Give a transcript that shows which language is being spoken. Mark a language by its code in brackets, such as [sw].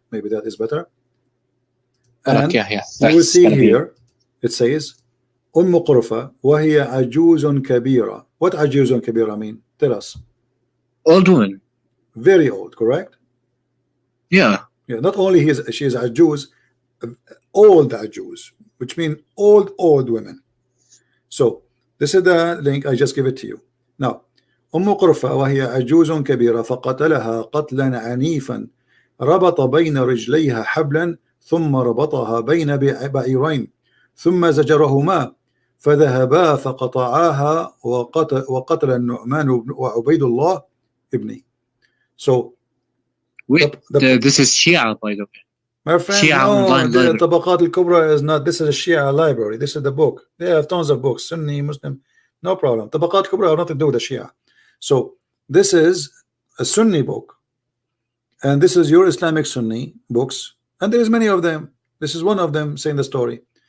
[en] Maybe that is better. And you will see here, it says, [ar] Qurfa wa hiya ajuzun kabira. [en] What ajuzun kabira mean? Tell us. Old woman. Very old, correct? Yeah. Yeah. Not only she is a Jews, old Jews, which means old women. So this is the link. I just give it to you. [ar] Now, قرفة وهي عجوز كبيرة فقتلها قتلا عنيفا ربط بين رجليها حبلا ثم ربطها بين بعيرين ثم زجرهما فذهبا فقطعاها وقتل النعمان وعبيد الله ابني. [en] So this is Shia, by the way. My friend, no, the Tabaqat al-Kubra is not. This is a Shia library. This is the book. They have tons of books, Sunni, Muslim, no problem. Tabaqat al-Kubra have nothing to do with the Shia. So this is a Sunni book, and this is your Islamic Sunni books, and there is many of them. This is one of them saying the story,